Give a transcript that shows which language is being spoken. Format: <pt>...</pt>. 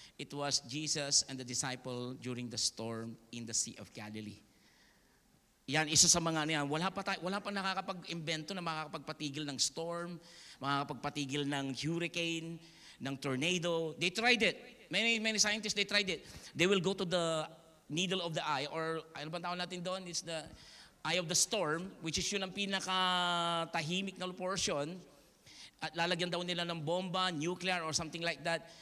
<en>It was Jesus and the disciple during the storm in the Sea of Galilee.</en> <tl>Yan, isa sa mga niyan. Wala pa nakakapag-imbento na makakapagpatigil ng storm, makakapagpatigil ng hurricane, ng tornado.</tl> <en>They tried it. Many scientists, they tried it. They will go to the needle of the eye,</en> <tl>or ano ba tawag natin doon?</tl> <en>It's the eye of the storm, which is</en> <tl>yun ang pinaka-tahimik na portion. At lalagyan daw nila ng bomba, nuclear, or something like that.</tl>